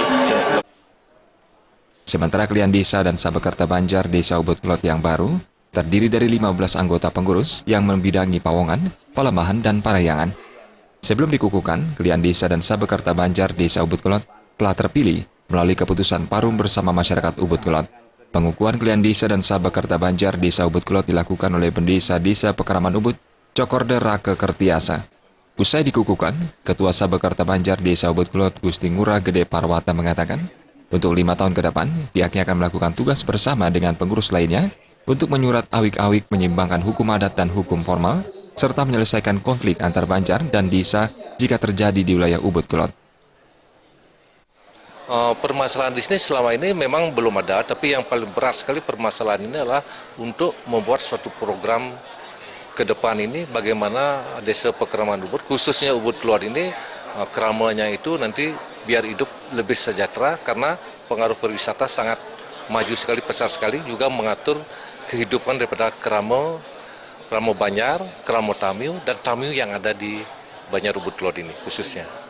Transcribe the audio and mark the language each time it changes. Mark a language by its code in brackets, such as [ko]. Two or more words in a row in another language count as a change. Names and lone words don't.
[id] Sementara klien Desa dan Sabe Kerta Banjar Desa Ubud Kelod yang baru terdiri dari 15 anggota pengurus yang membidangi Pawongan, Palembahan, dan Parayangan. Sebelum dikukuhkan, klien Desa dan Sabe Kerta Banjar Desa Ubud Kelod telah terpilih melalui keputusan Parum bersama masyarakat Ubud Kelod. Pengukuhan klien Desa dan Sabe Kerta Banjar Desa Ubud Kelod dilakukan oleh Pendesa Desa Pekeraman Ubud, Cokorda Rake Kertiasa. Usai dikukuhkan, Ketua Sabe Kerta Banjar Desa Ubud Kelod Gusti Ngurah Gede Parwata mengatakan, untuk 5 tahun ke depan, pihaknya akan melakukan tugas bersama dengan pengurus lainnya untuk menyurat awik-awik menyeimbangkan hukum adat dan hukum formal, serta menyelesaikan konflik antar Banjar dan Desa jika terjadi di wilayah Ubud Kelod. Permasalahan di sini selama ini memang belum ada, tapi yang paling berat sekali permasalahan ini adalah untuk membuat suatu program ke depan ini bagaimana Desa Pekeraman Ubud, khususnya Ubud Kelod ini, keramanya itu nanti biar hidup lebih sejahtera karena pengaruh pariwisata sangat maju sekali, besar sekali, juga mengatur kehidupan daripada Keramo Banjar, Keramo Tamiu, dan Tamiu yang ada di Banjar Ubud Kelod ini khususnya.